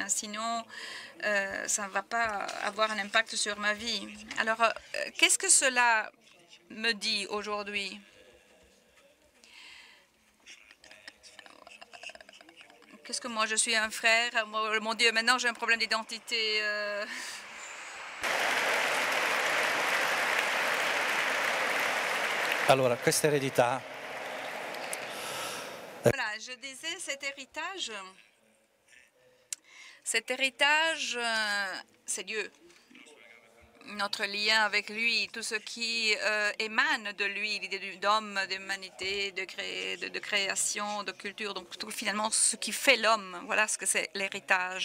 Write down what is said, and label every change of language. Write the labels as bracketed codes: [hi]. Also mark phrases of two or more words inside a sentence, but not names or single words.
[fr] Sinon, ça ne va pas avoir un impact sur ma vie. Alors, qu'est-ce que cela me dit aujourd'hui? Qu'est-ce que moi, je suis un frère? Mon Dieu, maintenant, j'ai un problème d'identité. [it] Allora, questa eredità. [fr] Voilà, je disais cet héritage, c'est Dieu. Notre lien avec lui, tout ce qui émane de lui, l'idée d'homme, d'humanité, de création, de culture, donc tout, finalement ce qui fait l'homme, voilà ce que c'est l'héritage.